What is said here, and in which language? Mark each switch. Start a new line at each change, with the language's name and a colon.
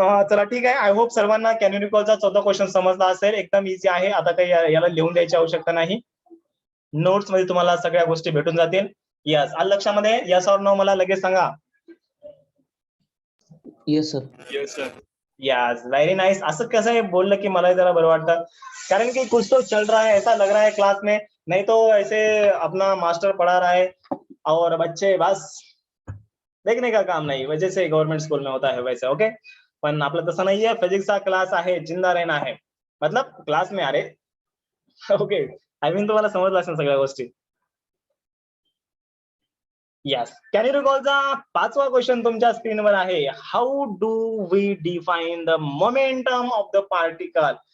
Marathi: चला ठीक आहे, आय होप सर्वांना कॅनोनिकलचा 14 क्वेश्चन समजला असेल. एकदम इझी आहे, आता काही याला लिहून द्यायची आवश्यकता नाही. नोट्स मध्ये तुम्हाला सगळ्या गोष्टी भेटून जातील. यस, आलं लक्षामध्ये, यस और नो मला लगेच सांगा.
English: Yes sir. Yes sir. Yes, very nice.
Marathi: असं कसं आहे बोललं की मला जरा बरं वाटतं, कारण की
Hindi: कुछ तो चल रहा है, ऐसा लग रहा है क्लास में, नहीं तो ऐसे अपना मास्टर पढ़ा रहा है और बच्चे बस देखने का काम नाही, वजह से गव्हर्नमेंट स्कूल में होता है वैसे.
Marathi: ओके, पण आपलं तसं नाहीये, फिजिक्सचा क्लास आहे,
Hindi: जिंदा रहना है, मतलब क्लास में
Marathi: अरे. ओके, आय मीन तुम्हाला समजलं असेल सगळ्या गोष्टी. यस, कॅन यू रिकॉलचा 5वा क्वेश्चन तुमच्या स्क्रीनवर आहे.
English: How do we define the momentum of the particle.